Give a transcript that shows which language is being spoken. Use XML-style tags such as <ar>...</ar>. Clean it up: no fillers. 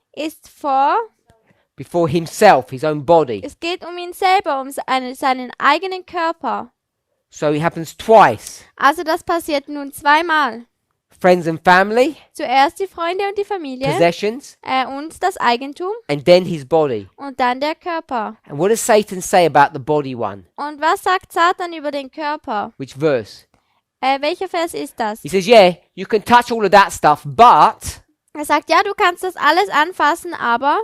<de>ist vor,</de> <en>himself, his own body.</en> <de>es geht um ihn selber, um seinen eigenen Körper.</de> <en>So it happens twice.</en> <de>Also das passiert nun 2-mal.</de> <en>Friends and family,</en> <de>Zuerst die Freunde und die Familie</de> <en>possessions,</en> <de>und das Eigentum</de> <en>and then his body.</en> <de>und dann der Körper.</de> <en>And what does Satan say about the body one?</en> <de>Und was sagt Satan über den Körper?</de> <en>Which verse?</en> <de>Welcher Vers ist das?</de> <en>He says, yeah, you can touch all of that stuff, but</en> <de>Er sagt, ja, du kannst das alles anfassen, aber</de>